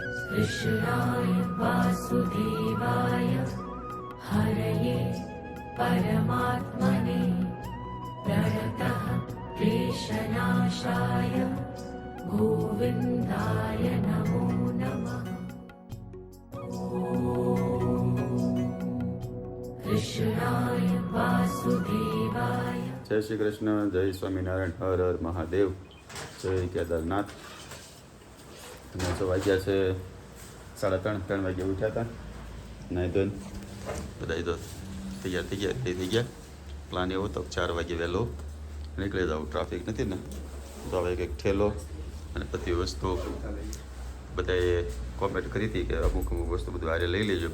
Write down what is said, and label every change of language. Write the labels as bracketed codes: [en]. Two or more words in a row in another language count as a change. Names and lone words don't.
[sa] कृष्णाय वासुदेवाय हरये परमात्मने प्रणतः क्लेशनाशाय गोविन्दाय नमो नमः। कृष्णाय वासुदेवाय। [hi] जय श्री कृष्ण, जय स्वामीनारायण, हर हर महादेव, जय केदारनाथ। [gu] અને તો વાગ્યા છે 3:30 વાગે ઉઠ્યા હતા, નાહી ધોઈને બધા તો તૈયાર થઈ ગયા. પ્લાન એવો તો 4 વાગે વહેલો નીકળી જાવ, ટ્રાફિક નથી ને તો હવે કંઈક ઠેલો અને બધી વસ્તુ બધાએ કોમેન્ટ કરી હતી કે અમુક વસ્તુ બધું હારે લઈ લેજો.